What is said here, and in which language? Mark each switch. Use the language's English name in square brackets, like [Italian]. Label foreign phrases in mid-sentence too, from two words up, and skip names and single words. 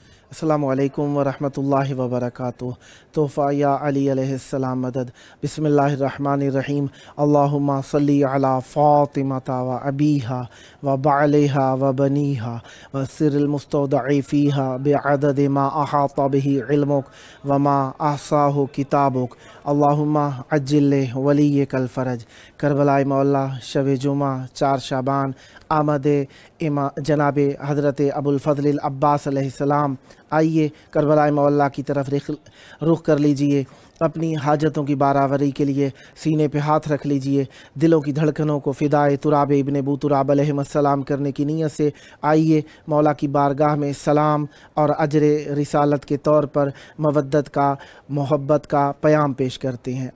[Arabic] السلام علیکم ورحمۃ اللہ وبرکاتہ۔ [Urdu] تحفہ یا علی [Arabic] علیہ السلام [Urdu] مدد۔ [Arabic] بسم اللہ الرحمن الرحیم۔ اللہم صلی علی فاطمۃ و ابیہا و بعلہا و بنیہا و سر المستودع فیہا بعدد ما احاط بہ علمک و ما احصاہ کتابک۔ اللہم عجل ولیک الفرج۔ [Urdu] کربلائے مولا شب جمعہ 4 شعبان آمد جناب حضرت ابو الفضل العباس [Arabic] علیہ السلام۔ [Urdu] آئیے کربلائے مولا کی طرف رخ کر لیجئے، اپنی حاجتوں کی بارآوری کے لیے سینے پہ ہاتھ رکھ لیجئے، دلوں کی دھڑکنوں کو فدائے تراب ابن ابو تراب [Arabic] علیہ السلام [Urdu] کرنے کی نیت سے آئیے مولا کی بارگاہ میں سلام اور اجر رسالت کے طور پر مودت کا، محبت کا پیام پیش کرتے ہیں۔